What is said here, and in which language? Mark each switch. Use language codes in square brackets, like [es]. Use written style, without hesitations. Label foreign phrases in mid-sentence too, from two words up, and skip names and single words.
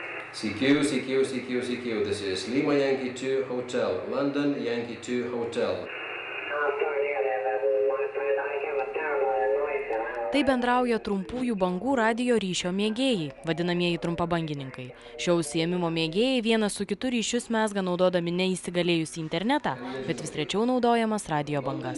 [en] CQ. This is Lima Yankee 2 Hotel, London Yankee 2 Hotel. [lt] Tai bendrauja trumpųjų bangų radijo ryšio mėgėjai, vadinamieji trumpabangininkai. Šio užsiėmimo mėgėjai vienas su kitu ryšius mezga naudodami neįsigalėjusį internetą, bet vis rečiau naudojamas radijo bangas.